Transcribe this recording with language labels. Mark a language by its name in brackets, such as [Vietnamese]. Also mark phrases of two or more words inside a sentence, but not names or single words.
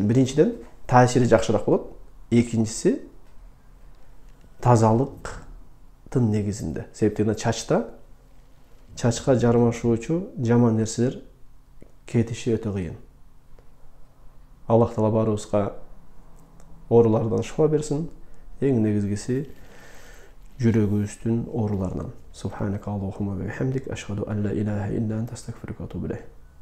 [Kyrgyz] Биринчиден таасири жакшыраак болот. Экинчиси тазалыктын негизинде. Себептен чачка жармашуучу жаман нерселер кетиши өтө кыйын. [Arabic] الله تعالى [Kyrgyz] баарыбызга оорулардан шифа берсин. Эң негизгиси жүрөгүбүздүн ооруларынан. [Arabic] سبحانك اللهم وبحمدك، أشهد أن لا إله إلا أنت، أستغفرك وأتوب إليك.